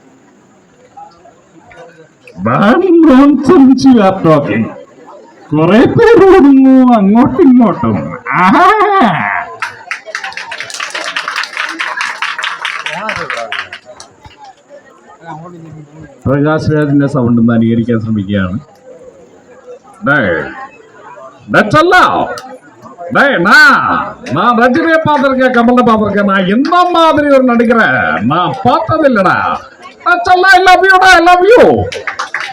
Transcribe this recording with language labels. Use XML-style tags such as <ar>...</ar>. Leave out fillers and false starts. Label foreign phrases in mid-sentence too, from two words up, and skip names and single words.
<ml>കുറെ പേര് ഓടുന്നു അങ്ങോട്ടും ഇങ്ങോട്ടും. പ്രകാശ് രാജിന്റെ സൗണ്ട് ഒന്ന് അനുകരിക്കാൻ ശ്രമിക്കുകയാണ്.</ml> <ta>நான் ரஜினியை பார்த்திருக்கேன், கமலை பார்த்திருக்கேன், நான் இந்த மாதிரி ஒரு நடிக்கிறேன் நான் பார்த்ததில்லடா.</ta> <en>I love you.</en>